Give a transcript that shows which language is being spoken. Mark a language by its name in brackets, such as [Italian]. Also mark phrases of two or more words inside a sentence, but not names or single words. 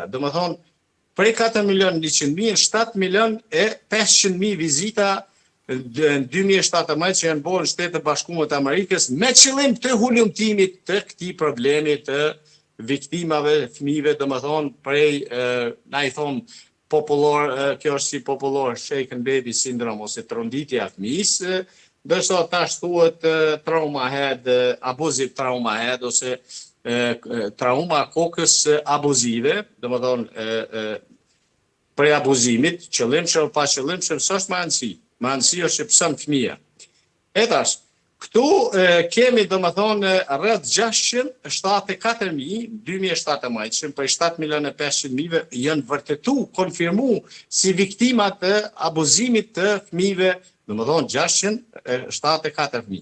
[Albanian] Do më thonë, prej 4 milion e 100.000, 7 milion e 500.000 vizita në 2017 që janë bo në Shtetet Bashkuara të Amerikës me qëllim të hulumtimit të këtij problemi të viktimave, fëmijëve, do më thonë, prej, na i thonë, popullor, kjo është si popullor [English] shaken baby syndrome [Albanian] ose tronditja e fëmijës, ndërsa tash thuhet [English] trauma head, abusive trauma head [Albanian] ose trauma kokës abuzive, do më thonë, prej abuzimit, qëllimshëm, pa qëllimshëm, s'është më rëndësi. Më rëndësi është që pësën fëmija. E tash, këtu kemi, do më thonë, rreth 674.000, 2017, për 7.500.000 janë vërtetu, konfirmu si viktimat të abuzimit të fëmijëve, do më thonë 674.000.